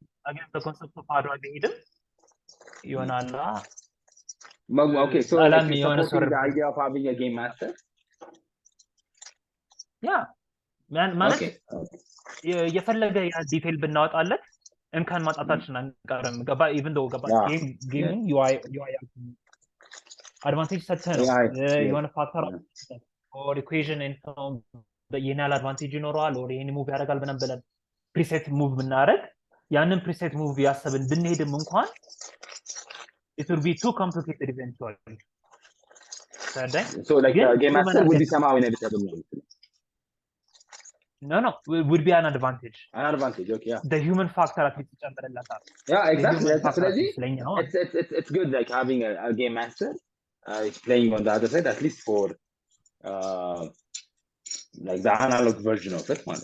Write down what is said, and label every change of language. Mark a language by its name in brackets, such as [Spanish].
[Amharic] against the concept of Adwa ቢሄድም ይሆናል [English] okay so supporting the idea of having a game master [Amharic] ማለት የፈለገ ዲቴል ብናወጣለት እንካን ማጣታችን አንቀርም ገባ even though ገባ ጌሙ UI advantage ሰጥተህ ነው የሆነ ፋክተር or equation and የናል advantage ይኖረዋል or ይሄን ሙቭ ያደርጋል ብለን preset ሙቭ ብናደርግ ያንን preset ሙቭ ያሰብን ብንሄድም እንኳን [English] it will be too complicated eventually so like game master would be somehow inevitable no would be an advantage okay [Amharic] the human factor at least ይጨምርለታል [English] exactly it's good like having a game master is playing on the other side at least for like the analog version of it